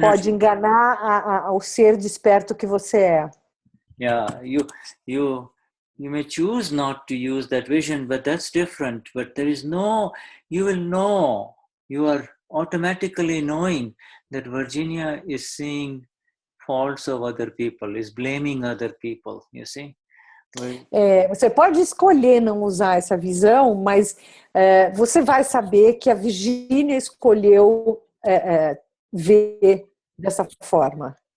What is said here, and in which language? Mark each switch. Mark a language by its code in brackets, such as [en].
[pt] Pode enganar o ser desperto que você é. [en] Yeah, you may choose not to use that vision, but that's different. But you will know, you are automatically knowing that Virginia is seeing faults of other people, is blaming other people, you see? [pt] Você pode escolher não usar essa visão, mas você vai saber que a Virgínia escolheu ver dessa forma.